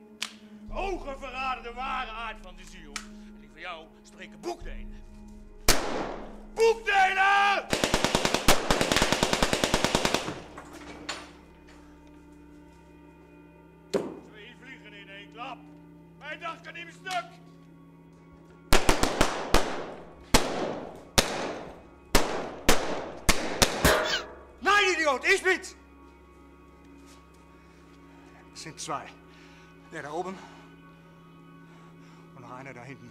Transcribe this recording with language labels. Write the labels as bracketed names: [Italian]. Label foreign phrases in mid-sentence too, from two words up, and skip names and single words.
[Dutch] Ogen verraden de ware aard van de ziel. En die van jou spreken boekdelen. Boekdelen! 2 vliegen in 1 klap. Mijn dag kan niet meer stuk. [German] Nein, Idiot, ich bin's! Es sind 2. Der da oben und noch einer da hinten.